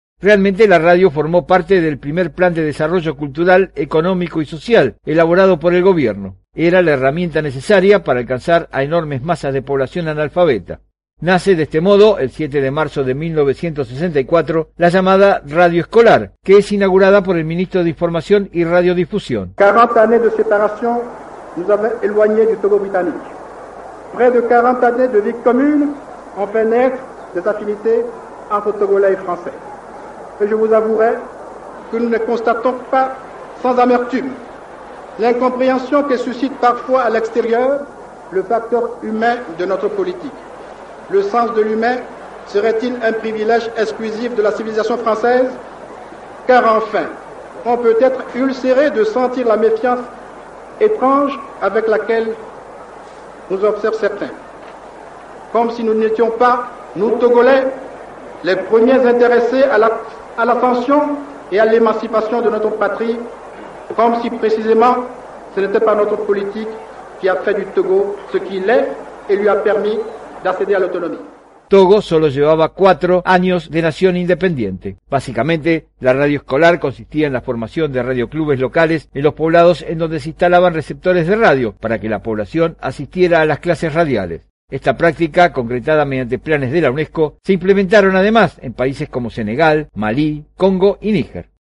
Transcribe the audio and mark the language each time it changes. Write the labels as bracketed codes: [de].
[es] Realmente la radio formó parte del primer plan de desarrollo cultural, económico y social elaborado por el gobierno. Era la herramienta necesaria para alcanzar a enormes masas de población analfabeta. Nace de este modo, el 7 de marzo de 1964, la llamada Radio Escolar, que es inaugurada por el ministro de Información y Radiodifusión. [fr] 40 années de séparation nous avons éloigné du Togo britannique. Près de 40 années de vie commune ont fait naître des affinités entre Togolais et Français. Et je vous avouerai que nous ne constatons pas sans amertume l'incompréhension que suscite parfois à l'extérieur le facteur humain de notre politique. Le sens de l'humain serait-il un privilège exclusif de la civilisation française? Car enfin, on peut être ulcéré de sentir la méfiance étrange avec laquelle nous observent certains. Comme si nous n'étions pas, nous Togolais, les premiers intéressés à l'ascension et à l'émancipation de notre patrie, comme si précisément ce n'était pas notre politique qui a fait du Togo ce qu'il est et lui a permis d'accéder à l'autonomie. [es] Togo solo llevaba 4 años de nación independiente. Básicamente, la radio escolar consistía en la formación de radioclubes locales en los poblados en donde se instalaban receptores de radio para que la población asistiera a las clases radiales. Esta práctica, concretada mediante planes de la UNESCO, se implementaron además en países como Senegal, Malí, Congo y Níger.